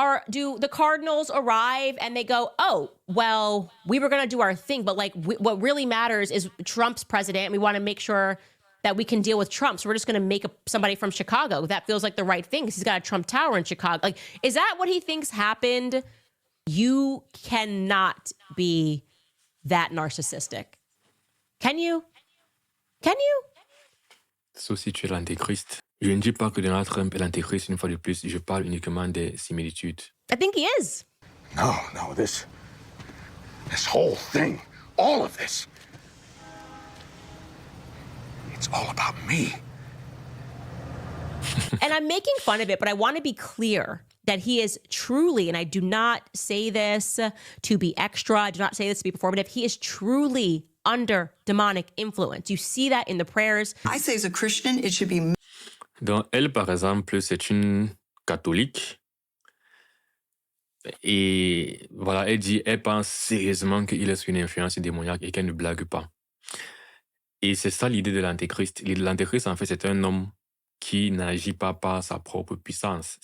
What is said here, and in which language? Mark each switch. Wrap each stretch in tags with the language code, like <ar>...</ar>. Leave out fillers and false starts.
<en>Do the cardinals arrive and they go, oh, well, we were going to do our thing, but like what really matters is Trump's president, and we want to make sure that we can deal with Trump. So we're just going to make somebody from Chicago. That feels like the right thing because he's got a Trump Tower in Chicago. Like, is that what he thinks happened? You cannot be that narcissistic. Can you? Can you?</en> <fr>Sauf si tu es l'antéchrist. Je ne dis pas que Donald Trump est l'antéchrist une fois de plus. Je parle uniquement des similitudes.</fr> <en>I think he is. No, this whole thing, all of this, it's all about me. And I'm making fun of it, but I want to be clear that he is truly, and I do not say this to be extra, I do not say this to be performative, he is truly under demonic influence. You see that in the prayers. I say as a Christian, it should be...</en> <fr>Donc, elle, par exemple, c'est une catholique. Et voilà, elle pense sérieusement qu'il est sous une influence démoniaque et qu'elle ne blague pas. Et c'est ça l'idée de l'antéchrist. L'antéchrist, en fait, c'est un homme qui n'agit pas par sa propre puissance.</fr>